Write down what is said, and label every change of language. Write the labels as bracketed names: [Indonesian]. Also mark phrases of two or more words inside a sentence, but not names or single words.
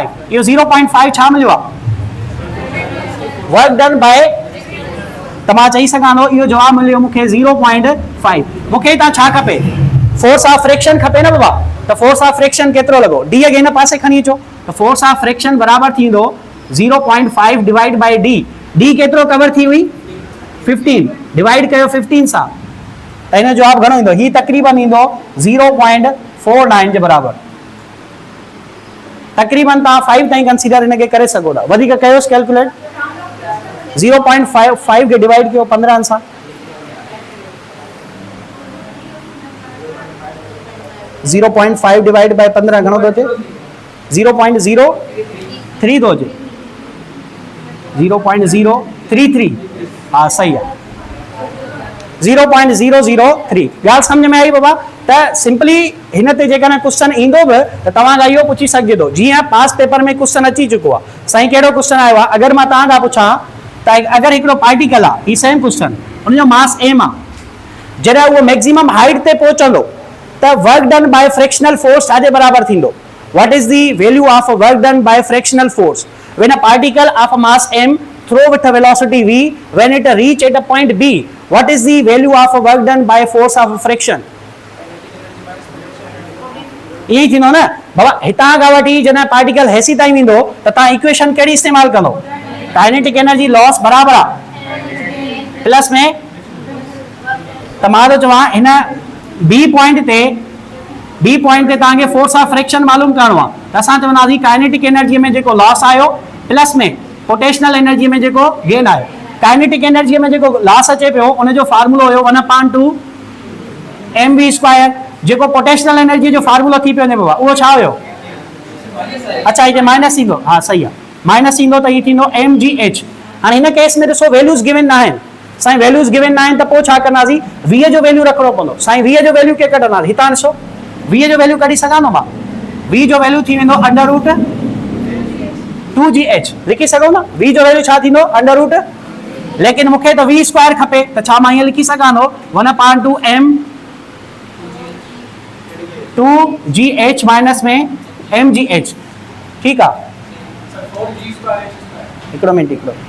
[Sindhi] इहो 0.5 छा मिलियो आहे? [English] work done by. [Sindhi] त मां चई सघां थो इहो जवाबु मिलियो मूंखे 0.5। मूंखे तव्हां छा खपे? [English] force of friction [Sindhi] खपे न बाबा। त [English] force of friction [Sindhi] केतिरो लॻो? डी खे हिन पासे खणी अचो त [English] force of friction [Sindhi] बराबर थींदो 0.5 [English] divide by D. [Sindhi] डी केतिरो कवर थी हुई 15, डिवाइड कयो 15 सां त हिन जो जवाबु घणो ईंदो? ही तक़रीबन ईंदो 0.49 जे बराबर। तक़रीबन तव्हां 5 ताईं कंसीडर हिन खे करे सघो था। वधीक कयोसि कैलकुलेट। 0.5 खे डिवाइड कयो 15 सां, 0.5 [English] divide by [Sindhi] 15 घणो थो अचे? 0.03 थो अचे, 0.033। [Urdu] ہاں صحیح ہے 0.003. [Sindhi] ॻाल्हि सम्झ में आई बाबा? त सिंपली हिन ते जेकॾहिं क्वेश्चन ईंदो बि त तव्हां खां इहो पुछी सघिजे थो। जीअं [English] past paper [Sindhi] में क्वेश्चन अची चुको आहे। साईं कहिड़ो क्वेश्चन आयो आहे? अगरि मां तव्हां खां पुछां त अगरि हिकिड़ो पार्टिकल आहे, ही [English] same question, [Sindhi] उनजो मास एम आहे, जॾहिं उहो [English] maximum height [Sindhi] ते पहुचंदो त [English] work done by frictional force [Sindhi] छाजे बराबर थींदो? [English] what is the value of work done by frictional force when a particle of a mass m throw with a velocity v when it reach at a point b? What is the value of a work done by force of friction? [Sindhi] ये थींदो न बाबा। हितां खां वठी जॾहिं पार्टिकल हेसी ताईं वेंदो त तव्हां इक्वेशन कहिड़ी इस्तेमाल कंदो? [English] kinetic energy loss [Sindhi] बराबर आहे प्लस में। त मां थो चवां हिन [English] B point [Sindhi] ते तव्हांखे [English] force of friction [Sindhi] मालूम करणो आहे। त असां चवंदासीं [English] kinetic energy [Sindhi] में जेको लॉस आयो प्लस में [English] potential energy [Sindhi] में जेको गेन आयो। [English] kinetic energy [Sindhi] में जेको लॉस अचे पियो उनजो फार्मूलो हुयो 1/2 mv²। जेको [English] potential energy [Sindhi] जो फार्मूलो थी पियो वञे बाबा उहो छा हुयो? अच्छा हिते माइनस ईंदो। हाँ सही आहे, माइनस ईंदो त ही थींदो mgh। हाणे हिन केस में ॾिसो [English] values given [Sindhi] न आहिनि। साईं [English] values given [Sindhi] न आहिनि त पोइ छा कंदासीं? 20 जो वैल्यू रखिणो पवंदो। साईं 20 जो वैल्यू के कढंदासीं? हितां ॾिसो 20 जो वैल्यू कढी सघां थो मां? 20 जो वैल्यू थी वेंदो √2gh। लिखी सघो ना? 20 जो वैल्यू छा थींदो? √। लेकिन मूंखे त v² खपे त छा मां ईअं लिखी सघां थो 1/2 m 2gh माइनस में mgh। ठीकु आहे। हिकिड़ो मिनट हिकिड़ो